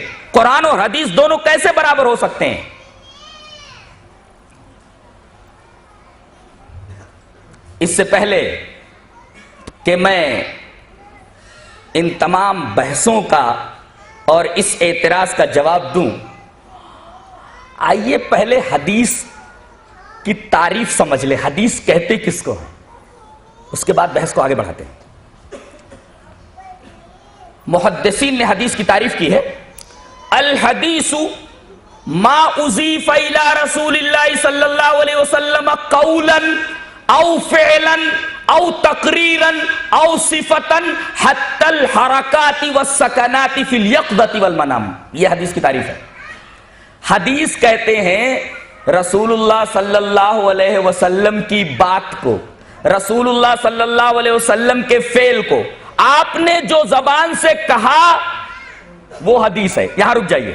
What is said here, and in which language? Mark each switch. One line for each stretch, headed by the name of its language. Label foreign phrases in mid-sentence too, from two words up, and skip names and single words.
Urdu: قرآن اور حدیث دونوں کیسے برابر ہو سکتے ہیں؟ اس سے پہلے کہ میں ان تمام بحثوں کا اور اس اعتراض کا جواب دوں، آئیے پہلے حدیث کی تعریف سمجھ لے. حدیث کہتے کس کو ہیں، اس کے بعد بحث کو آگے بڑھاتے ہیں. محدثین نے حدیث کی تعریف کی ہے،
Arabic: الحدیث ما اضیف الی رسول اللہ صلی اللہ علیہ وسلم قولا او فعلا او تقریرا او صفتا حتی الحرکات والسکنات فی الیقظۃ والمنام.
Urdu: یہ حدیث کی تعریف ہے. حدیث کہتے ہیں
Arabic: رسول اللہ صلی اللہ علیہ وسلم
Urdu: کی بات کو،
Arabic: رسول اللہ صلی اللہ علیہ وسلم
Urdu: کے فعل کو آپ نے جو زبان سے کہا وہ حدیث ہے. یہاں رک جائیے.